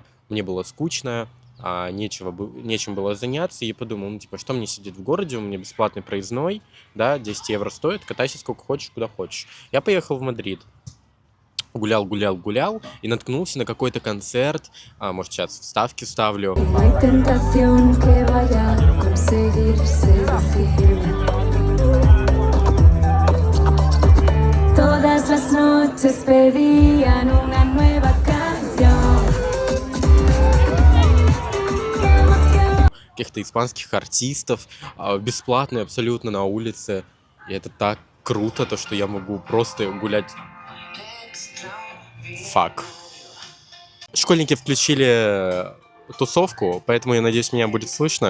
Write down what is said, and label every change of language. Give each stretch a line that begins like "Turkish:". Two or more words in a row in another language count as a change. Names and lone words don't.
Russian: Здесь мне было скучно, нечем было заняться, и подумал, ну, типа, что мне сидеть в городе, у меня бесплатный проездной, да, 10 евро стоит, катайся сколько хочешь, куда хочешь. Я поехал в Мадрид. Гулял, гулял, гулял и наткнулся на какой-то концерт. Может, сейчас вставки вставлю.
Spanish: Todas las noches pedían una nueva canción.
Russian: Каких-то испанских артистов, бесплатно абсолютно на улице. И это так круто, то, что я могу просто гулять. Фак. Школьники включили тусовку, поэтому, я надеюсь, меня будет слышно.